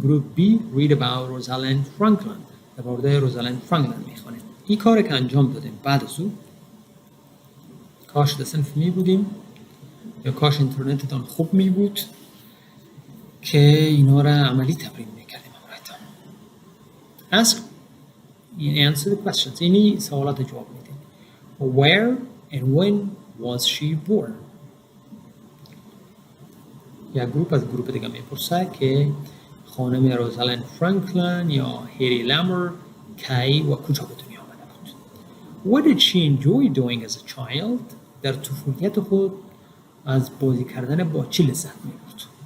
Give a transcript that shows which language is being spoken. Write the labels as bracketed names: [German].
[English] Group B read about Rosalind Franklin. [Persian] در مورد روزالند فرانکلین میخونین. این کار که انجام دادیم بعد از اون کاش در صنف می بودیم یا کاش اینترنتتان خوب می بود که اینا را عملی تمرین میکردیم همراهتان. [English] Ask and answer the questions. [Persian] اینی سوالات جواب میدین. [English] Where and when was she born? [Persian] یا گروپ از گروپ دیگه میپرسه که خانم روزالند فرانکلین یا هیدی لامر کی و کجا به دنیا آمده بود. [English] What did she enjoy doing as a child? [Persian] در طفولیت خود از بازی کردن با چی لذت می‌برد.